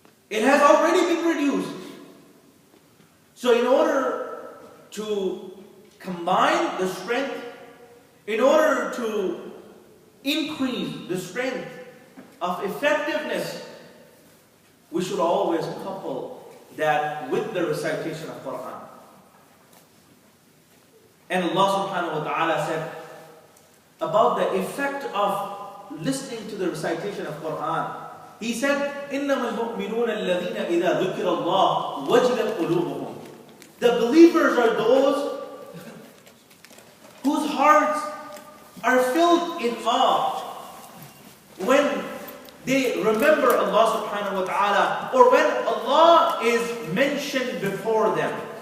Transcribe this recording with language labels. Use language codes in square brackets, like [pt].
[en] It has already been reduced. So in order to combine the strength, in order to increase the strength of effectiveness, we should always couple that with the recitation of Quran. And Allah subhanahu wa ta'ala said about the effect of listening to the recitation of Quran. He said, [ar] إِنَّمَا الْمُؤْمِنُونَ الَّذِينَ إِذَا ذُكِرَ اللَّهُ وَجِلَتْ قُلُوبُهُم. [en] The believers are those whose hearts are filled in awe when they remember Allah subhanahu wa ta'ala, or when Allah is mentioned before them.